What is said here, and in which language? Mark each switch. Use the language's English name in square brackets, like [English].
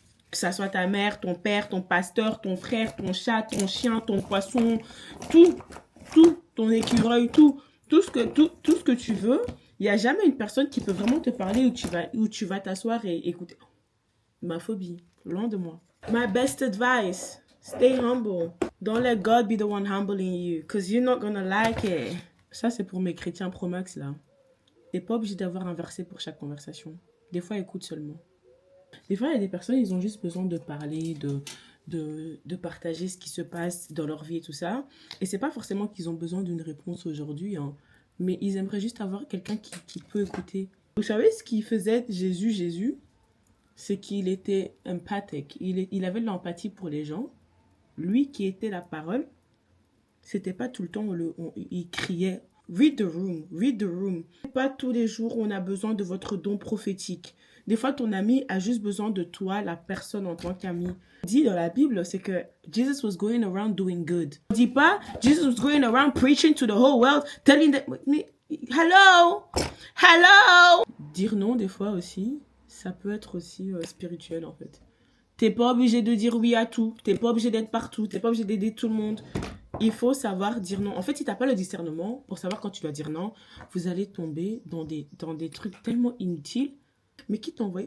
[French] Que ça soit ta mère, ton père, ton pasteur, ton frère, ton chat, ton chien, ton poisson, tout, ton écureuil, tout ce que tu veux. Il n'y a jamais une personne qui peut vraiment te parler où tu vas t'asseoir et écouter. Ma phobie, loin de moi. [English] My best advice, stay humble. Don't let God be the one humbling you, because you're not gonna like it. [French] Ça, c'est pour mes chrétiens pro-max, là. T'es pas obligé d'avoir un verset pour chaque conversation. Des fois, écoute seulement. Des fois, il y a des personnes, ils ont juste besoin de parler, de partager ce qui se passe dans leur vie et tout ça. Et c'est pas forcément qu'ils ont besoin d'une réponse aujourd'hui, hein, mais ils aimeraient juste avoir quelqu'un qui peut écouter. Vous savez ce qui faisait Jésus, c'est qu'il était empathique. Il avait de l'empathie pour les gens. Lui qui était la parole, c'était pas tout le temps il criait [English] read the room, read the room. [French] Pas tous les jours on a besoin de votre don prophétique. Des fois ton ami a juste besoin de toi, la personne en tant qu'ami. Dit dans la Bible, c'est que [English] Jesus was going around doing good. [French] On dit pas [English] Jesus was going around preaching to the whole world, telling them hello, hello. [French] Dire non des fois aussi, ça peut être aussi spirituel en fait. T'es pas obligé de dire oui à tout. T'es pas obligé d'être partout. T'es pas obligé d'aider tout le monde. Il faut savoir dire non. En fait, si t'as pas le discernement pour savoir quand tu dois dire non, vous allez tomber dans des trucs tellement inutiles. Mais qui t'a envoyé?